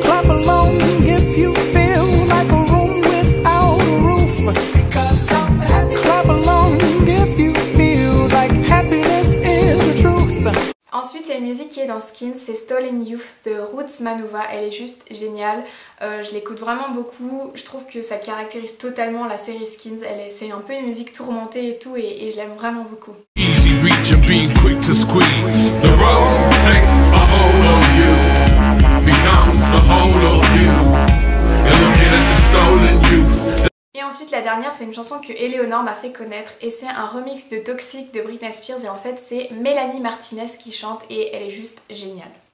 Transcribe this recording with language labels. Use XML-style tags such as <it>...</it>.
<en>Clap along if you feel like a room without a roof. Because I'm happy. Clap along if you feel like happiness is the truth.</en> <fr>Ensuite, il y a une musique qui est dans Skins, c'est Stolen Youth de Roots Manuva, elle est juste géniale, je l'écoute vraiment beaucoup, je trouve que ça caractérise totalement la série Skins, c'est un peu une musique tourmentée et tout et je l'aime vraiment beaucoup.</fr> <en>Easy reach and being quick to squeeze. The road takes a hold on you, becomes the whole of you. You're looking at the stolen youth.</en> <fr>Et ensuite la dernière c'est une chanson que Eleonore m'a fait connaître et c'est un remix de Toxic de Britney Spears et en fait c'est Mélanie Martinez qui chante et elle est juste géniale.</fr>